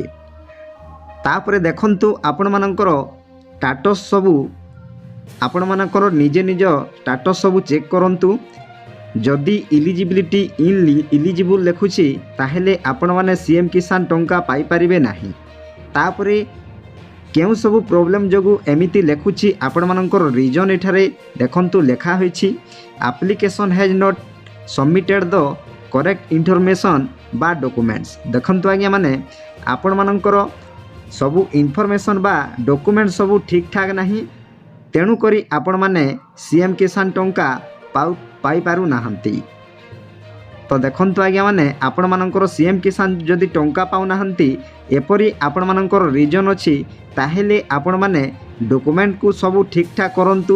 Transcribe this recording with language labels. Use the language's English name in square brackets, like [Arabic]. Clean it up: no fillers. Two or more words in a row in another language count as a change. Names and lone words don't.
[Odia] ତାପରେ ଦେଖନ୍ତୁ ଆପଣ ମାନଙ୍କର ଷ୍ଟାଟସ ସବୁ ଆପଣ ମାନଙ୍କର ନିଜେ ନିଜ ଷ୍ଟାଟସ ସବୁ ଚେକ କରନ୍ତୁ ଯଦି [English] eligibility eligible [Odia] ଲେଖୁଛି ତାହାହେଲେ ଆପଣ ମାନେ ସିଏମ କିଷାନ ଟଙ୍କା ପାଇ ପାରିବେ ନାହିଁ। ତାପରେ କେଉଁ ସବୁ ପ୍ରବ୍ଲେମ ଜାଗାରୁ ଏମିତି ଲେଖୁଛି ଆପଣ ମାନଙ୍କର ରିଜନ ଏଠାରେ ଦେଖନ୍ତୁ ଲେଖା ହୋଇଛି [English] application has not submitted the correct information [Odia] ବା ଡକ୍ୟୁମେଣ୍ଟସ। ଦେଖନ୍ତୁ ଆଜ୍ଞା ମାନେ ଆପଣ ମାନଙ୍କର ସବୁ ଇନଫରମେସନ ବା ଡକ୍ୟୁମେଣ୍ଟ ସବୁ ଠିକ ଠାକ ନାହିଁ, ତେଣୁ କରି ଆପଣ ମାନେ ସିଏମ କିଷାନ ଟଙ୍କା ପାଇ ପାରୁ ନାହାନ୍ତି। ତ ଦେଖନ୍ତୁ ଆଜ୍ଞା ମାନେ ଆପଣ ମାନଙ୍କର ସିଏମ କିଷାନ ଯଦି ଟଙ୍କା ପାଉ ନାହାନ୍ତି ଏପରି ଆପଣ ମାନଙ୍କର ରିଜନ ଅଛି ତାହାହେଲେ ଆପଣ ମାନେ ଡକ୍ୟୁମେଣ୍ଟ କୁ ସବୁ ଠିକ ଠାକ କରନ୍ତୁ।